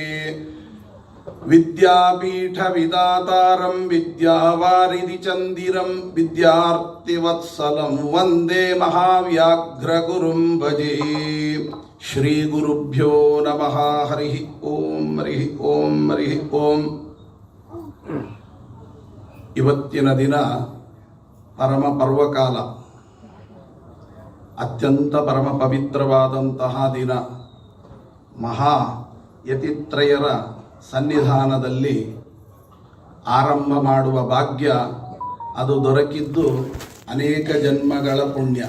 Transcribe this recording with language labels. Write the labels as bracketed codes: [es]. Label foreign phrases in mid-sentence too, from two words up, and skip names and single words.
[sa] विद्यापीठविदातारं विद्यावारिधिचन्दिरं विद्यार्थिवत्सलं वन्दे महाव्याघ्रगुरुं भजे। श्रीगुरुभ्यो नमः। हरिः ओಂ हरिः ओಂ हरिः ओಂ। [kn] ಇವತ್ತಿನ ದಿನ ಪರಮ ಪರ್ವಕಾಲ, ಅತ್ಯಂತ ಪರಮ ಪವಿತ್ರವಾದಂತಹ ದಿನ. ಮಹಾ ಯತಿತ್ರಯರ ಸನ್ನಿಧಾನದಲ್ಲಿ ಆರಂಭ ಮಾಡುವ ಭಾಗ್ಯ ಅದು ದೊರಕಿದ್ದು ಅನೇಕ ಜನ್ಮಗಳ ಪುಣ್ಯ.